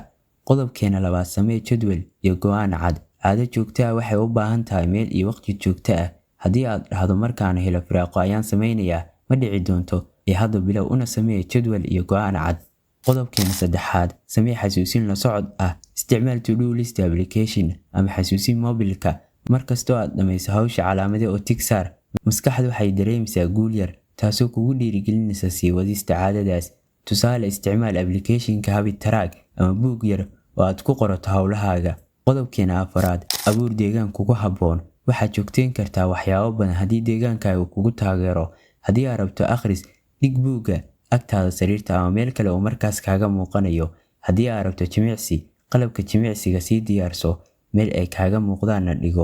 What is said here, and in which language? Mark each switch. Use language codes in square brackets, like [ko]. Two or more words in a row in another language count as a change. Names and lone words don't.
[so] Qodobkeena labaad, samee jadwal iyo go'aan cad. Caado joogto ah waxay u baahan tahay meel iyo waqti joogto ah. Haddii aad dhahdo markaan helo firaaqo ayaan sameynayaa, ma dhici doonto. Hadda bilow una samee jadwal iyo go'aan cad. Qodobkeena saddexaad, samee xasuusin la socod ah. Isticmaal [en] to-do list application [so] ama xasuusin mobilka. Markastoo aad dhammayso hawsha, calaamade oo tig saar. Maskaxdu waxay dareemaysaa guul yar, taasoo kugu dhiirigelinaysa sii wadista caadadaas. Tusaale, isticmaal applicationka [en] habit track [so] ama buug yar oo aad ku qorato hawlahaaga. Qodobkeena afaraad, abuur deegaan kugu habboon. Waxaad joogteyn kartaa waxyaabo badan haddii deegaankaaga kugu taageero. Haddii aad rabto akhris, dhig buugga agtaada sariirta ama meel kale oo markaas kaaga muuqanayo. Haddii aad rabto jimicsi, qalabka jimicsiga sii diyaarso, meel ay kaaga muuqdaanna dhigo.